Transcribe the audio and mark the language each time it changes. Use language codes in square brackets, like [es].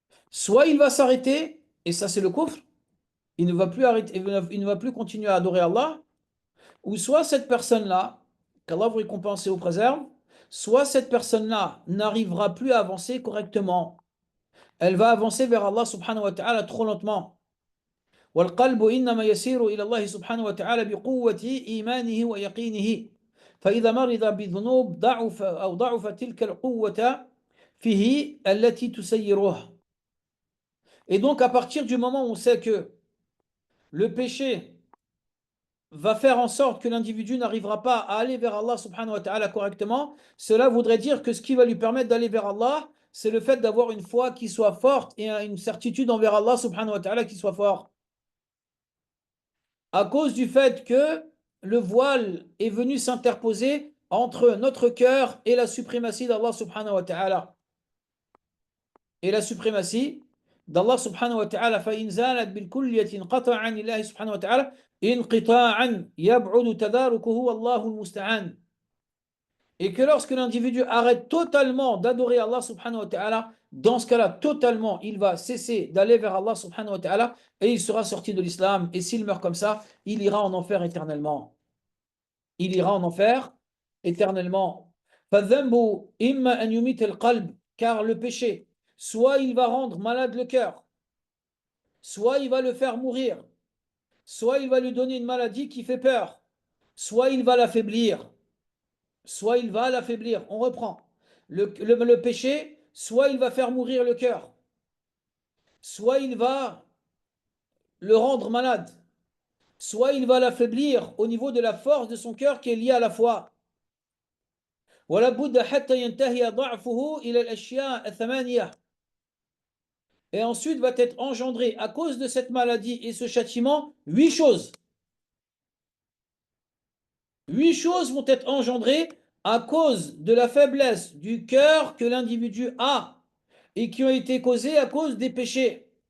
[fr] Soit il va s'arrêter, et ça c'est le kufr, il ne va plus arrêter, il ne va plus continuer à adorer Allah, ou soit cette personne-là, qu'Allah vous récompense et vous préserve, soit cette personne-là n'arrivera plus à avancer correctement. Elle va avancer vers Allah subhanahu wa ta'ala trop lentement. [ar] والقلب إنما يسير إلى الله سبحانه وتعالى بقوة إيمانه ويقينه فإذا مرض بذنوب ضعف تلك القوة فيه التي تسيره. [fr] Et donc à partir du moment où on sait que le péché va faire en sorte que l'individu n'arrivera pas à aller vers Allah subhanahu wa ta'ala correctement, cela voudrait dire que ce qui va lui permettre d'aller vers Allah, c'est le fait d'avoir une foi qui soit forte et une certitude envers Allah subhanahu wa ta'ala qui soit forte. À cause du fait que le voile est venu s'interposer entre notre cœur et la suprématie d'Allah subhanahu wa ta'ala. Et la suprématie, d'Allah subhanahu wa ta'ala. [ar] فإن زالت بالكلية انقطع عن الله سبحانه وتعالى انقطاعا يبعد تداركه والله المستعان. [fr] Et que lorsque l'individu arrête totalement d'adorer Allah subhanahu wa ta'ala, dans ce cas-là, totalement, il va cesser d'aller vers Allah subhanahu wa ta'ala et il sera sorti de l'islam. Et s'il meurt comme ça, il ira en enfer éternellement. Il ira en enfer éternellement. [ar] فالذنب إما أن يميت القلب, [fr] car le péché, soit il va rendre malade le cœur, soit il va le faire mourir, soit il va lui donner une maladie qui fait peur, soit il va l'affaiblir. Soit il va l'affaiblir. On reprend. Le péché, soit il va faire mourir le cœur, soit il va le rendre malade, soit il va l'affaiblir au niveau de la force de son cœur qui est liée à la foi. [ar] ولا بد حتى ينتهي ضعفه إلى الأشياء الثمانية. [fr] Et ensuite va être engendré à cause de cette maladie et ce châtiment, 8 choses. 8 choses vont être engendrées à cause de la faiblesse du cœur que l'individu a et qui ont été causées à cause des péchés.